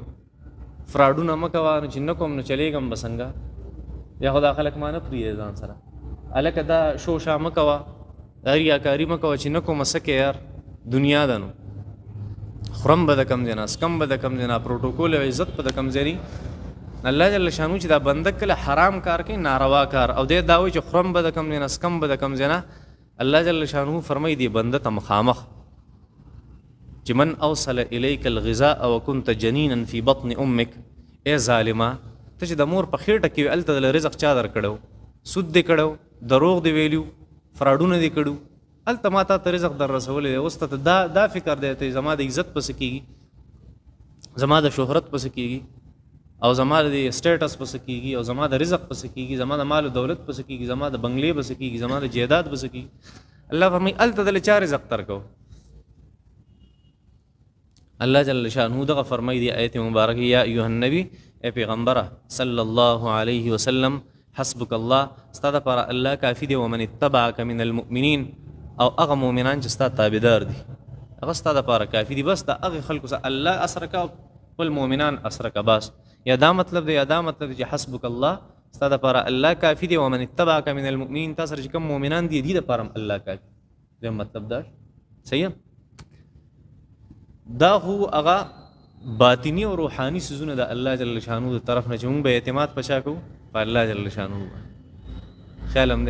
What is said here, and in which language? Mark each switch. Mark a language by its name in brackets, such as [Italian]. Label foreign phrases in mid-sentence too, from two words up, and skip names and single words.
[Pashto] فراډونه مه کوه نو چې نه کوم نو چلیږم به څنګه یا خو دا خلک ما نه پرېږدي ځان سره هلکه دا شوشا مه کوه ریاکاري مه کوه چې نه کومه څه کې یار دنیا ده نو خورم به د کم ځای نه اسکم به د کم ځای نه پروټوکول او عزت به د کم ځای الله [Arabic] جل شانو [Pashto] چې دا بنده کله حرام کار کوي ناروا کار او دې دا وایي چې خورم به د کم ځای نه اسکم به د کم ځای نه الله [Arabic] جل شانو [Pashto] فرمایي دی بنده ته مخامخ چې [Arabic] من اوصل الیک الغذاء وكنت جنینا فی بطن امک، [Pashto] ای ظالما ته چې د مور په خېټه کې هلته د رزق چا درکړو، سود دې کړو، دروغ دې ویلو، فراډونه دې کړو، هلته ما ته رزق در رسولی دی، اوس ته دا فکر دی ته زما د عزت پسې کېږي، زما د شهرت پسې کېږي، او زما د سټیټس پسې کېږي، او زما د رزق پسې کېږي، زما د مال و دولت پسې کېږي، زما د بنگلې پسې کېږي، زما د جیداد پسې کېږي. الله فرمایي هلته دله چا رزق درکو؟ الله [Arabic] جل شانه [Pashto] دغه فرمایي دی آیت مبارکه [Arabic] یا ایها النبی، [Pashto] ای پیغمبره [Arabic] صلی الله علیه وسلم، حسبک الله، [Pashto] ستا دپاره الله کافي دی، [Arabic] ومن اتبعک من المؤمنین، [Pashto] او هغه مؤمنان چې ستا تابعدار دي هغه ستا دپاره کافي دي. بس د هغې خلکو سره الله اسره کا، خپل مؤمنان اسره کا. بس یا دا مطلب دی، یا دا مطلب دی چې [Arabic] حسبک الله [Pashto] ستا دپاره الله کافي دی، [Arabic] ومن اتبعک من المؤمنین، [Pashto] تا سره چې کوم مؤمنان دي دي دپاره هم الله کافي. دا مطلب دا صحیح. دا خو هغه باطنی او روحاني سيزونه د الله [Arabic] جل شانو [Pashto] د طرف نه چې موږ به اعتماد پچا کوو په الله [Arabic] جل شانو. [Pashto] خیال هم دی.